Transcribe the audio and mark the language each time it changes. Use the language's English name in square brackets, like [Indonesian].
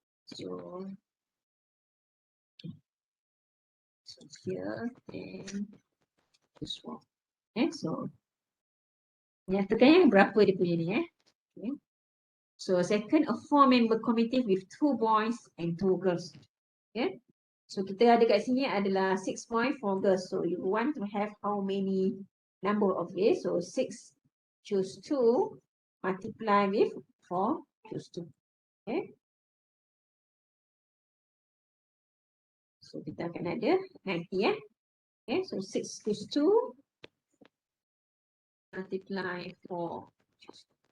[English] So here and this one. [Malay] Okay, so nyatakan berapa dia punya ni Okay. [English] So second, a 4-member committee with 2 boys and 2 girls. Okay. [Malay] So kita ada kat sini adalah [English] 6 boys, 4 girls. So you want to have how many number of this? So 6 choose 2 multiply with 4 choose 2. Okay. [Malay] So kita akan ada 90 [English] Okay, so 6 choose 2 multiply 4 choose 2.